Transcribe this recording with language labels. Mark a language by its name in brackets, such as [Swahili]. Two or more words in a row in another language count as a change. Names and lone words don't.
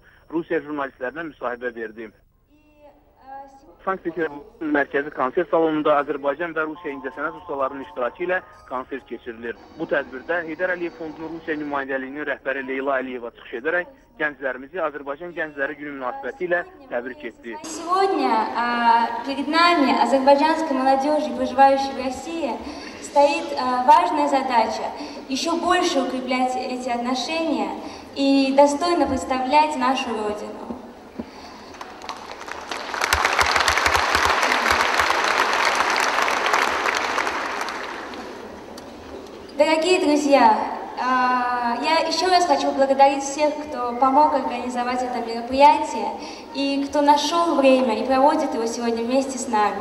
[Azerbaijani] Rusiya jurnalistlərinə müsahibə verdi. Sankt-Peterburg mərkəzi konsert salonunda Azərbaycan və Rusiya incəsənət ustalarının iştirakı ilə konsert keçirilir. Bu tədbirdə Heydər Əliyev Fondunun Rusiya nümayəndəliyinin rəhbəri Leyla Əliyeva çıxış edərək gənclərimizi Azərbaycan Gəncləri Günü münasibəti ilə təbrik etdi. [Russian] Сегодня перед нами, азербайджанской молодежи, проживающей в России, стоит важная задача еще больше укреплять эти отношения и достойно представлять нашу Родину. Дорогие друзья, я еще раз хочу поблагодарить всех, кто помог организовать это мероприятие и кто нашел время и проводит его сегодня вместе с нами.